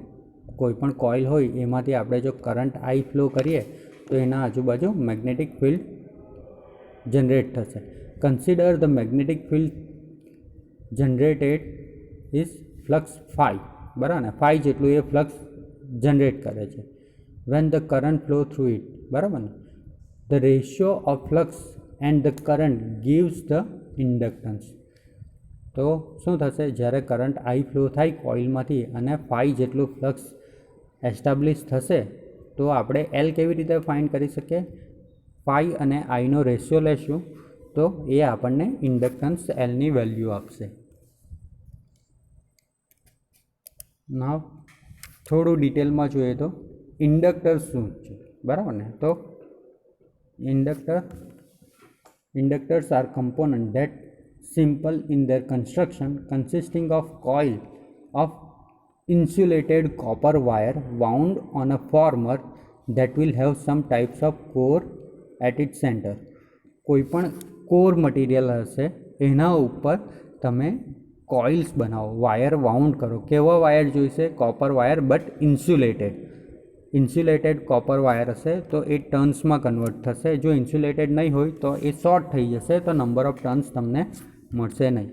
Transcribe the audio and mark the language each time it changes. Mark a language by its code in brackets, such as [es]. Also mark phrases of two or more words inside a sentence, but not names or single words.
[gu] કોઈપણ કોઇલ હોય એમાંથી આપણે જો [en] current I flow [gu] કરીએ તો એના આજુબાજુ [en] magnetic field generate [gu] થશે. [en] consider the magnetic field generated is flux phi. [gu] બરાબર ને? ફાઈ જેટલું એ [en] flux generate [gu] કરે છે [en] when the current flow through it. [gu] બરાબર ને? [en] the ratio of flux and the current gives the inductance. [gu] તો શું થશે? જ્યારે [en] current I flow [gu] થાય કોઇલમાંથી અને ફાઈ જેટલું [en] flux establish [gu] થશે તો આપણે એલ કેવી રીતે ફાઇન્ડ કરી શકીએ? ફાઈ અને આઈનો રેશિયો લેશું તો એ આપણને ઇન્ડક્ટન્સ એલની વેલ્યુ આપશે. નાવ થોડું ડિટેલમાં જોઈએ તો ઇન્ડક્ટર શું છે? બરાબર ને? તો [en] inductors are component that simple in their construction consisting of coil of insulated copper wire wound on a former that will have some types of core at its center. [gu] કોઈપણ કોર મટીરિયલ હશે એના ઉપર તમે કોઇલ્સ બનાવો, [en] wire wound [gu] કરો. કેવા વાયર જોઈશે? [en] copper wire but insulated copper wire [gu] હશે તો એ ટર્ન્સમાં કન્વર્ટ થશે. જો ઇન્સ્યુલેટેડ નહીં હોય તો એ શોર્ટ થઈ જશે તો [en] number of turns [gu] તમને મળશે નહીં.